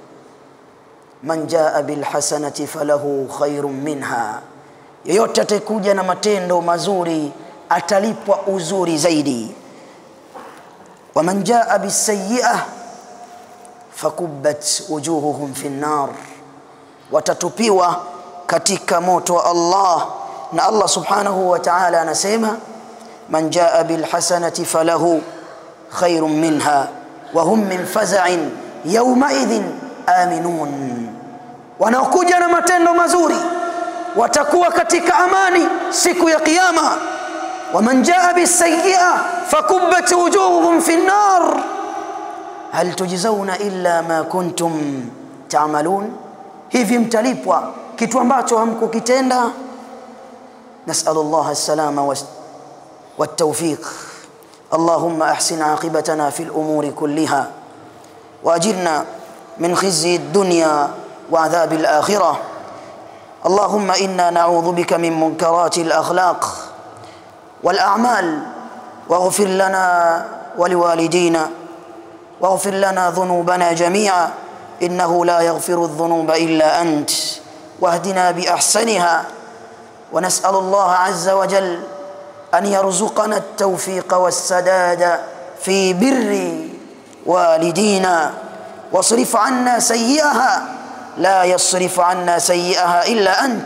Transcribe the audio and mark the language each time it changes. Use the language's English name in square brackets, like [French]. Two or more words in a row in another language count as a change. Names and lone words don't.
[Arabic] من جاء بالحسنة فله خير منها, [Swahili] yeyote atakuja na matendo mazuri atalipwa uzuri zaidi. [Arabic] ومن جاء بالسيئة فكبت وجوههم في النار, [Swahili] watatupiwa katika moto wa Allah. Na Allah [Arabic] سبحانه وتعالى [Swahili] anasema, [Arabic] من جاء بالحسنة فله خير منها وهم من فزع يومئذ آمنون. [Swahili] Wanaokuja na matendo mazuri watakuwa katika amani siku ya kiyama. [Arabic] ومن جاء بالسيئة فكبت وجوههم في النار هل تجزون إلا ما كنتم تعملون. [Swahili] Hivi mtalipwa kitu ambacho hamkukitenda. [Arabic] نسأل الله السلامة والتوفيق. اللهم أحسن عاقبتنا في الأمور كلها وأجرنا من خزي الدنيا وعذاب الآخرة. اللهم إنا نعوذ بك من منكرات الأخلاق والأعمال واغفر لنا ولوالدينا واغفر لنا ذنوبنا جميعا إنه لا يغفر الذنوب إلا أنت واهدنا لأحسنها. ونسأل الله عز وجل أن يرزقنا التوفيق والسداد في بر والدينا واصرف عنا سيئها لا يصرف عنا سيئها إلا أنت.